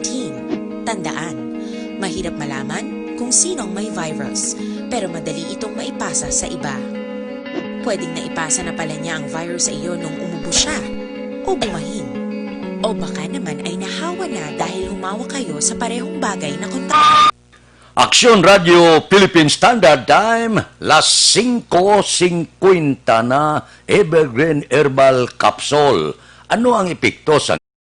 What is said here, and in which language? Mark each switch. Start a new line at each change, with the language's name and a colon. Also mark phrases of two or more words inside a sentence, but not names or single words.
Filipino: Tandaan, mahirap malaman kung sino ang may virus, pero madali itong maipasa sa iba. Pwedeng naipasa na pala niya ang virus sa iyo nung umubo siya, o bumahin. O baka naman ay nahawa na dahil humawa kayo sa parehong bagay na kontak. Aksyon Radio Philippine Standard Time, las 5:50 na Evergreen Herbal Capsule. Ano ang epekto sa